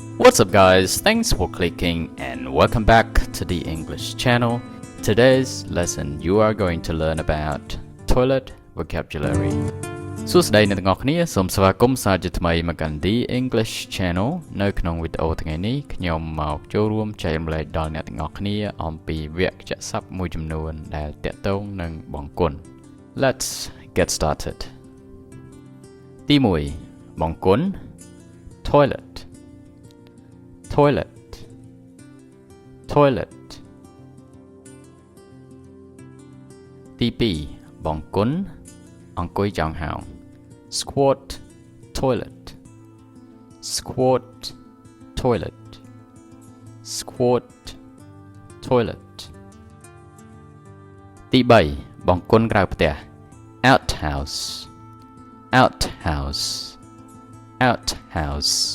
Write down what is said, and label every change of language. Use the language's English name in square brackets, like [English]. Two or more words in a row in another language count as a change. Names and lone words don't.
[English] What's up guys, thanks for clicking and welcome back to the English channel. Today's lesson you are going to learn about toilet vocabulary. [Khmer] សួស្តីអ្នកទាំងអស់គ្នាសូមស្វាគមន៍សាជាថ្មីមកកាន់ The English Channel នៅក្នុងវីដេអូថ្ងៃនេះខ្ញុំមកចូលរួមចែករំលែកដល់អ្នកទាំងអស់គ្នាអំពីវគ្គស័ព្ទមួយចំនួនដែលទាក់ទងនឹងបង្គន់ [English] Let's get started. [Khmer] ទី1បង្គន់ [English] Toilet Toilet Toilet [Khmer] ទី2បង្គន់អង្គុយចងហោង [English] Squat Toilet Squat Toilet Squat Toilet [Khmer] ទី3បង្គន់ក្រៅផ្ទះ [English] Outhouse Outhouse Outhouse